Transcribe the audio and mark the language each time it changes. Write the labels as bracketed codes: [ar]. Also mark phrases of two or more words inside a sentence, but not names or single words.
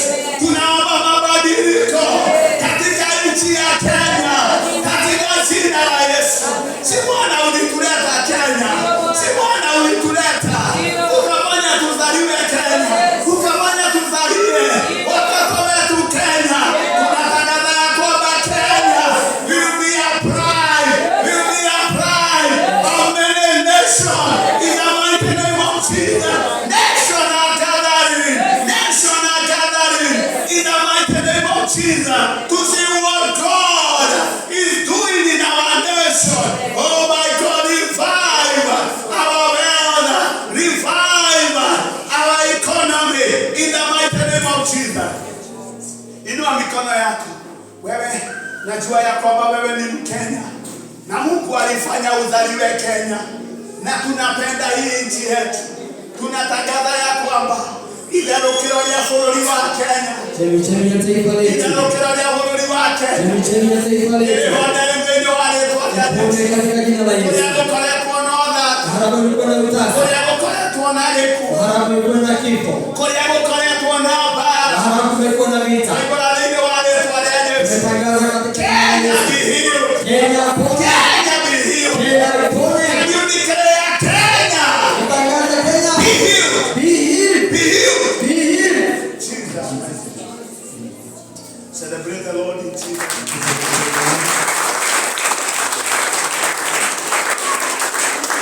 [sw] Tunaomba mabadiliko katika nchi ya Kenya katika jina la Yesu. Si Bwana ulituleta Kenya, si Bwana ulituleta ukafanya tuzaliwe Kenya, ukafanya tuzalie watoto wetu Kenya. Tunatangaza ya kwamba [en] Kenya will be a pride of many nations in the mighty name of Jesus. National gathering in the mighty name of Jesus to see what God is doing in our nation. Oh my God, revive our wealth, revive our economy in the mighty name of Jesus. [sw] Inua mikono yako. Wewe najua ya kwamba wewe ni Mkenya na Mungu alifanya uzaliwe Kenya, na tunapenda hii nchi yetu. Tunatangaza ya kwamba [ki] igarukiro rya bũrũri wa Kenya, [sw] chemichemi ya taifa letu, [ki] igarukiro rya bũrũri wa Kenya, [sw] chemichemi ya taifa letu, [ki] ihonere thĩinĩ wa rĩĩtwa rĩa Jesũ, [sw] katika jina la Yesu. [ki] kũrĩa gũkoretwo na ũthatu, [sw] Haraba ulikuwa na utasa, [ki] kũrĩa gũkoretwo na gĩkuũ, [sw] haraba ulikuwa na kifo, [ki] kũrĩa gũkoretwo na mbara, [sw] haraba kulikuwa na vita. [ki] igũra thĩinĩ wa rĩĩtwa rĩa Jesũ. [sw] Tumetangaza katika jina la Kenya Yesu. [en] be healed. [sw] Kenya pone, [en] Kenya be healed. [sw] Kenya pone. [en] And you declare Kenya [sw] Tutangaza Kenya [en] be healed. be healed, Be healed. be healed. Jesus. Celebrate the Lord in Jesus.